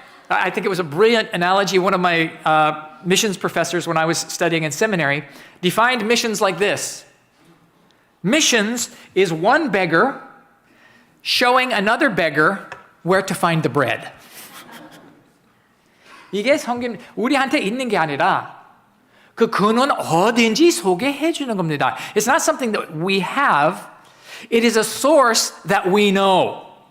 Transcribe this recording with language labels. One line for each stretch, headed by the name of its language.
English: I think it was a brilliant analogy. One of my missions professors when I was studying in seminary defined missions like this. Missions is one beggar showing another beggar where to find the bread.
Korean: 이게 성경 우리한테 있는 게 아니라 그 근원 어딘지 소개해 주는 겁니다.
English: It's not something that we have. It is a source that we know.